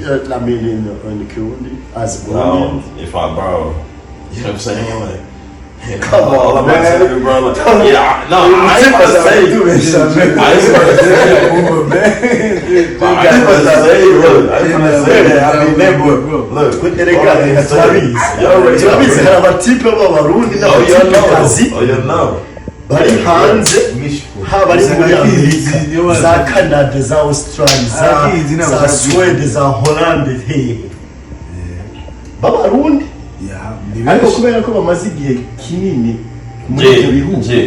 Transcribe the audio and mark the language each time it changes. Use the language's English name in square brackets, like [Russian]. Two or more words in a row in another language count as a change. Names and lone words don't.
[English] I mean in Kirundi as Burundian. If I borrow, you know what I'm saying? Like, Come on, man. I ain't gonna say. I ain't gonna say, that. I mean, look, [Rundi] turabizi hari abatipe b'abarundi n'abatipekazi bari hanze, haba ari muri Amerika, za Canada, za Australia, za Sweden, za Holland, b'abarundi ariko kubera ko bamaze igihe kinini muri ibyo bihugu.